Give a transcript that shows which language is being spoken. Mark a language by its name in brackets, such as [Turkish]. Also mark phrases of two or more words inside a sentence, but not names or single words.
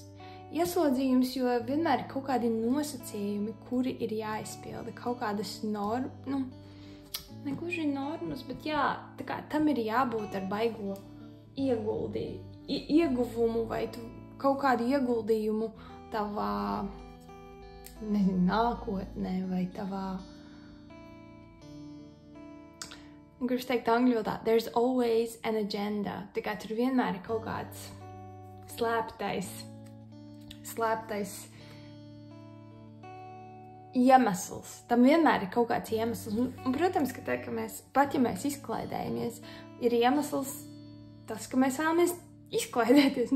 [Latvian] Ieslodzījums, jo vienmēr ir kaut kādi nosacījumi, kuri ir jāizpilda, kaut kādas negluži normas, bet jā, tā kā tam ir jābūt ar baigo ieguvumu vai kaut kādu ieguldījumu tavā, nākotnē vai tavā... Gribu teikt angļu valodā, [English] there's always an agenda. [Latvian] Tā kā tur vienmēr ir kaut kāds slēptais iemesls. Tam vienmēr ir kaut kāds iemesls. Un, protams, ka pat ja mēs izklaidējamies, ir iemesls tas, ka mēs vēlamies izklaidēties.